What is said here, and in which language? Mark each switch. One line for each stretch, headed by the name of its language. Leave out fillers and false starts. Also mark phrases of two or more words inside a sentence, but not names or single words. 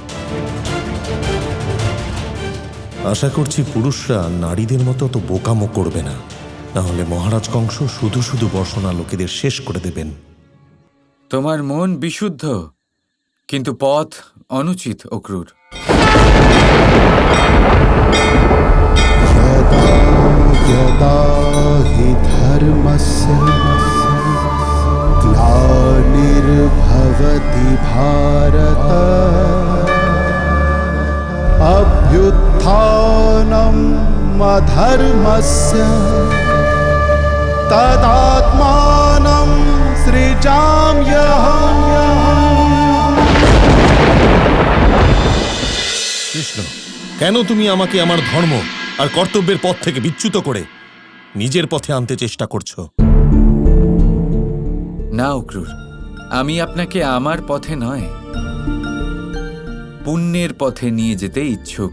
Bangla: আশা করছি পুরুষরা নারীদের মতো অত বোকামো করবে না, না হলে মহারাজ কংস শুধু শুধু বর্ষণা লোকেদের শেষ করে দেবেন। তোমার মন বিশুদ্ধ, কিন্তু পথ অনুচিত অক্রূর।
Sanskrit: यदा यदा हि धर्मस्य ग्लानिर्भवति भारत अभ्युत्थानम् अधर्मस्य तदात्मानं सृजाम्यहम्।
Bangla: কৃষ্ণ, কেন তুমি আমাকে আমার ধর্ম আর কর্তব্যের পথ থেকে বিচ্যুত করে নিজের পথে আনতে চেষ্টা করছো? না অক্রূর, আমি আপনাকে আমার পথে নয়, পুণ্যের পথে নিয়ে যেতে ইচ্ছুক।